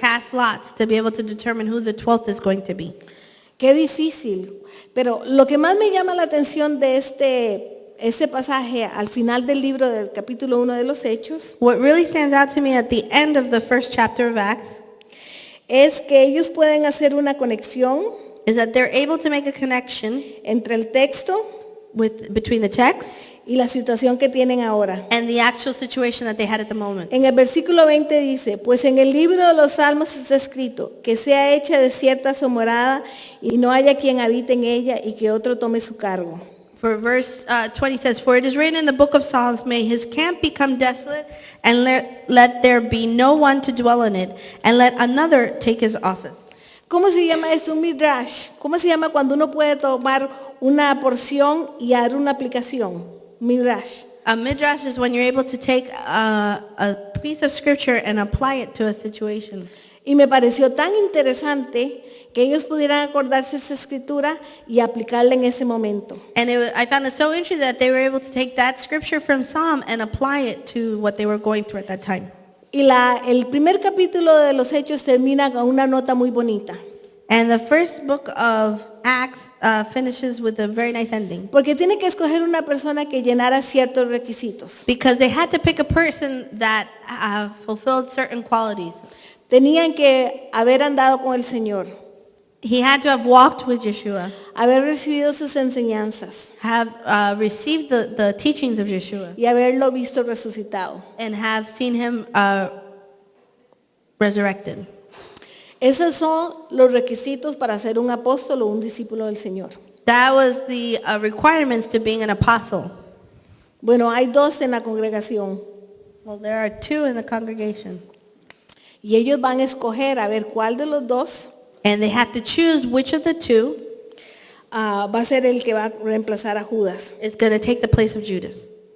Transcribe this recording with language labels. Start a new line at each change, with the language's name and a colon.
English: cast lots to be able to determine who the 12th is going to be.
Spanish: Qué difícil. Pero lo que más me llama la atención de este pasaje al final del libro del capítulo 1 de los Hechos
English: What really stands out to me at the end of the first chapter of Acts
Spanish: es que ellos pueden hacer una conexión
English: is that they're able to make a connection
Spanish: entre el texto
English: between the text
Spanish: y la situación que tienen ahora.
English: and the actual situation that they had at the moment.
Spanish: En el versículo 20 dice, pues en el libro de los Salmos está escrito, que sea hecha desierta su morada y no haya quien habite en ella y que otro tome su cargo.
English: For verse 20 says, For it is written in the book of Psalms, may his camp become desolate, and let there be no one to dwell in it, and let another take his office.
Spanish: ¿Cómo se llama eso? Un midrash. ¿Cómo se llama cuando uno puede tomar una porción y dar una aplicación? Midrash.
English: A midrash is when you're able to take a piece of scripture and apply it to a situation.
Spanish: Y me pareció tan interesante que ellos pudieran acordarse de esa escritura y aplicarla en ese momento.
English: And I found it so interesting that they were able to take that scripture from Psalm and apply it to what they were going through at that time.
Spanish: Y el primer capítulo de los Hechos termina con una nota muy bonita.
English: And the first book of Acts finishes with a very nice ending.
Spanish: Porque tiene que escoger una persona que llenara ciertos requisitos.
English: Because they had to pick a person that fulfilled certain qualities.
Spanish: Tenían que haber andado con el Señor.
English: He had to have walked with Yeshua,
Spanish: haber recibido sus enseñanzas
English: have received the teachings of Yeshua,
Spanish: y haberlo visto resucitado.
English: and have seen him resurrected.
Spanish: Esos son los requisitos para ser un apóstol o un discípulo del Señor.
English: That was the requirements to being an apostle.
Spanish: Bueno, hay dos en la congregación
English: Well, there are 2 in the congregation.
Spanish: y ellos van a escoger a ver cuál de los dos
English: And they have to choose which of the 2
Spanish: va a ser el que va a reemplazar a Judas.
English: is going to take the place of Judas.